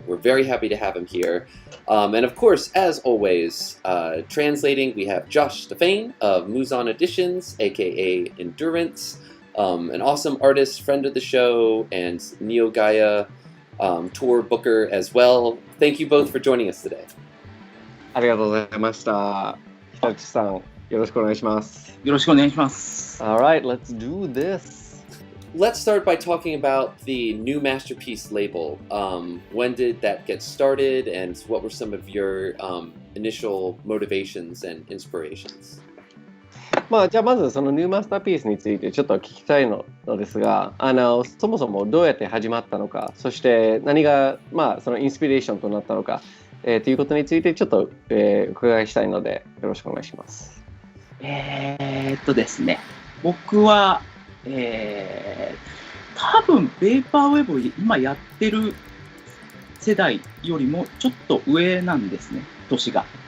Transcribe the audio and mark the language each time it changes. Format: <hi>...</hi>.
<en>We're very happy to have him here. And of course, as always, translating, we have Josh Stefane of Muzan Editions, aka Endurance, an awesome artist, friend of the show, and Neo Gaia tour booker as well. Thank you both for joining us today.</en> <ja>ありがとうございました。日立さん、よろしくお願いします。よろしくお願いします。</ja> <en>All right, let's do this. Let's start by talking about the New Masterpiece label. When did that get started, and what were some of your initial motivations and inspirations?</en> <ja>じゃあまずそのニューマスターピースについてちょっと聞きたいのですが、そもそもどうやって始まったのか、そして何がそのインスピレーションとなったのか。ということについてちょっと、伺いしたいのでよろしくお願いします。ですね、僕は、多分ベーパーウェブを今やってる世代よりもちょっと上なんですね、年が。</ja>